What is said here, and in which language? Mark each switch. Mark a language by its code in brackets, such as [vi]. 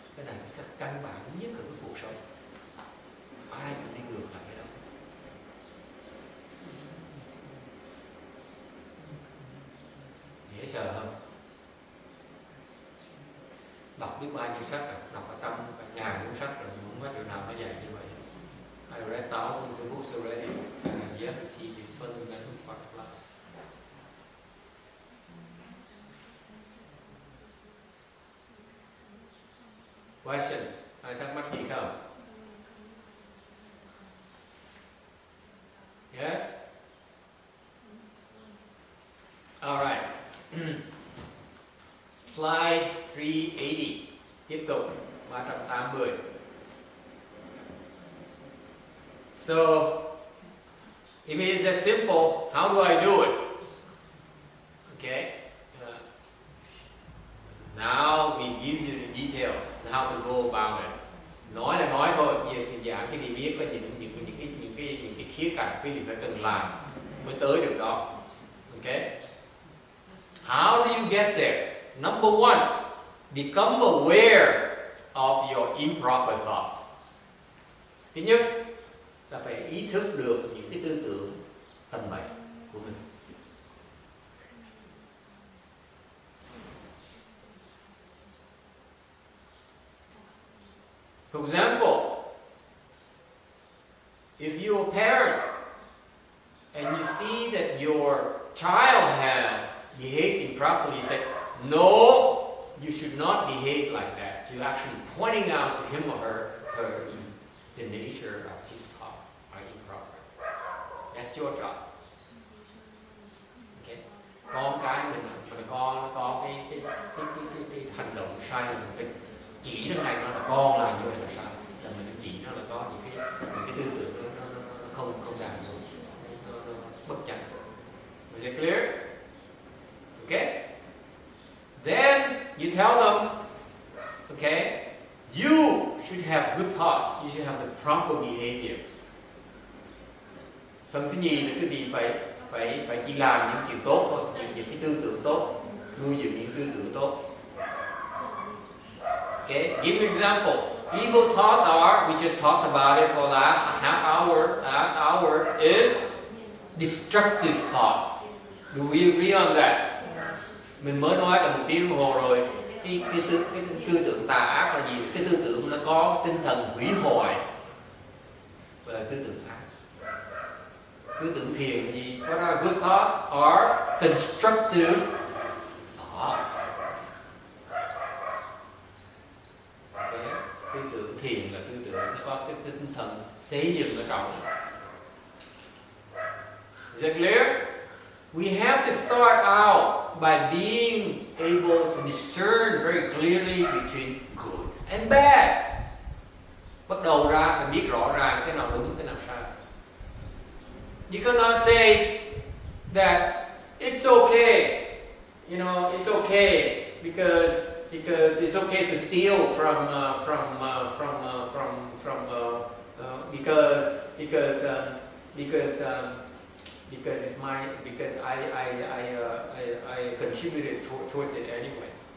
[vi] Cái này là cái căn bản nhất của cái cuộc sống. Ai cũng đi ngược lại cái đó. Dễ sợ không? Đọc biết bao nhiêu sách rồi, đọc ở trong ngàn cuốn sách rồi, không có chỗ nào nó dạy như vậy. [en] I read thousands of books already, and I've yet to see this fundamental part of life. Questions? [vi] Ai thắc mắc gì không? [en] Yes? Alright. [vi] Slide 380. Tiếp tục 380. [en] So, if it is that simple, how do I do it? Okay. Now we give you the details on how to go about it. [vi] Nói là nói thôi, bây giờ cái gì biết có những cái khía cạnh cái gì phải cần làm mới tới được đó. [en] Okay. How do you get there? Number one, become aware of your improper thoughts. [vi] Thứ nhất là phải ý thức được những cái tư tưởng tầm bậy của mình. [en] For example, if you're a parent and you see that your child has behaved improperly, you say, no, you should not behave like that. You're actually pointing out to him or her the nature of his thoughts are improper. That's your job. Okay? [vi] Con cái mình con nó có cái hành động sai, mình phải chỉ nó này nó là con là như vậy là sai, là mình chỉ nó là có những cái tư tưởng nó không đạt được, nó bất chánh. [en] Is it clear? Okay. Then you tell them, okay, you should have good thoughts. You should have the proper behavior. [vi] Xong cái gì là cái gì phải chỉ làm những chuyện tốt thôi, những cái tư tưởng tốt, nuôi dưỡng những tư tưởng tốt. [en] Okay, give an example. Evil thoughts are, we just talked about it for last hour, is destructive thoughts. Do we agree on that? [vi] Mình mới nói cả 1 tiếng đồng hồ rồi. Cái tư tưởng tà ác là gì? Cái tư tưởng nó có tinh thần hủy hoại và tư tưởng ác. Tư tưởng thiện là gì? [en] What are good thoughts? Are constructive thoughts. [vi] Tư tưởng thiện là tư tưởng nó có cái tinh thần xây dựng ở trong. [en] Is that clear? We have to start out by being able to discern very clearly between good and bad. [vi] Bắt đầu ra phải biết rõ ràng cái nào đúng, cái nào sai. [en] You cannot say that it's okay, you know, it's okay because it's okay to steal because I contributed towards it anyway.